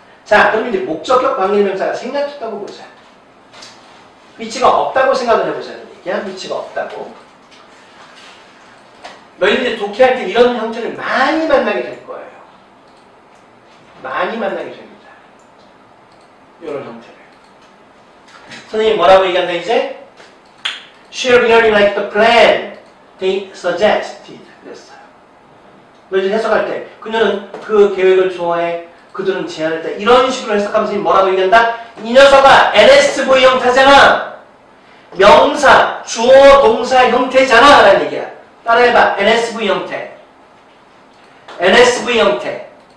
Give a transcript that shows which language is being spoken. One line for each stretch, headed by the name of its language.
Korean: 자, 그럼 이제 목적격 관계대명사가 생략됐다고 보자. 위치가 없다고 생각을 해보자는 얘기야. 위치가 없다고. 너희들이 독해할 때 이런 형태를 많이 만나게 될 거예요. 많이 만나게 됩니다. 이런 형태를. 선생님이 뭐라고 얘기한다 이제?
English: She really liked the plan they suggested.
Korean: 그랬어요. 너희들 해석할 때 그녀는 그 계획을 좋아해. 그들은 제안했다. 이런 식으로 해석하면서 뭐라고 얘기한다? 이 녀석아 NSV 형태잖아. 명사, 주어, 동사 형태잖아. 라는 얘기야. 따라해봐. NSV 형태. NSV 형태.